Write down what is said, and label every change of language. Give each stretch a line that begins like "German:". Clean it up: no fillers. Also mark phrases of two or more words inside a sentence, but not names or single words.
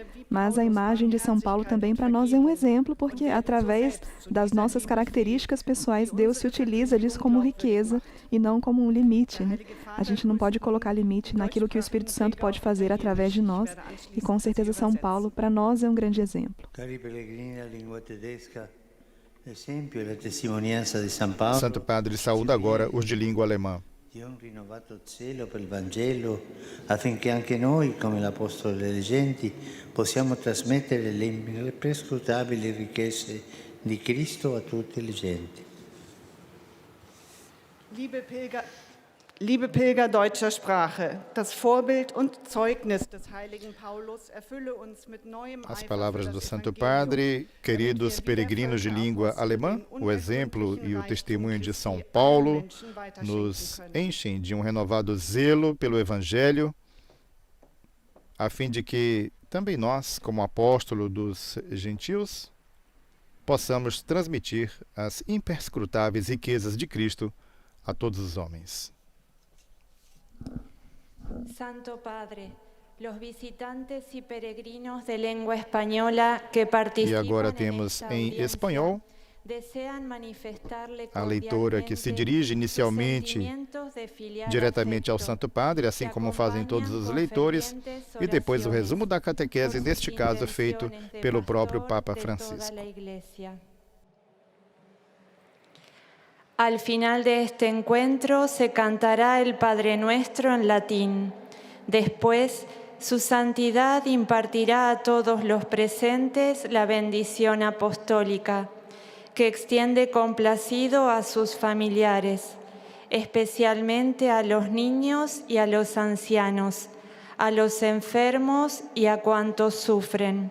Portuguese: Mas a imagem de São Paulo também para nós é um exemplo, porque através das nossas características pessoais, Deus se utiliza disso como riqueza e não como um limite, né? A gente não pode colocar limite naquilo que o Espírito Santo pode fazer através de nós, e com certeza São Paulo, para nós, é um grande exemplo.
Italian: Cari pellegrini della lingua tedesca, Esempio, la testimonianza di San Paolo.
Portuguese: Santo Padre saúda agora os de língua alemã.
Italian: Di un rinnovato zelo per il Vangelo, affinché anche noi, come l'Apostolo delle Genti, possiamo trasmettere le imprescrutabili ricchezze di Cristo a tutte le genti.
German: Liebe Pilger deutscher Sprache, das Vorbild und Zeugnis des heiligen Paulus erfülle uns mit neuem
Portuguese: As
German: Eifer
Portuguese: palavras
German: für
Portuguese: do
German: das
Portuguese: Santo
German: Evangelium,
Portuguese: Padre, queridos peregrinos de língua alemã, o exemplo e o testemunho de São Paulo nos enchem de um renovado zelo pelo Evangelho, a fim de que também nós, como apóstolo dos gentios, possamos transmitir as imperscrutáveis riquezas de Cristo a todos os homens.
Spanish: Santo Padre, los visitantes y peregrinos de lengua española que participan
Portuguese: E agora
Spanish: en
Portuguese: temos
Spanish: esta
Portuguese: em
Spanish: audiencia
Portuguese: espanhol
Spanish: desean manifestarle
Portuguese: a leitora que se dirige inicialmente diretamente ao Santo Padre, assim como fazem todos os leitores, e depois o resumo da catequese, neste caso feito pelo próprio Papa Francisco.
Spanish: Al final de este encuentro se cantará el Padre Nuestro en latín. Después, su santidad impartirá a todos los presentes la bendición apostólica, que extiende complacido a sus familiares, especialmente a los niños y a los ancianos, a los enfermos y a cuantos sufren.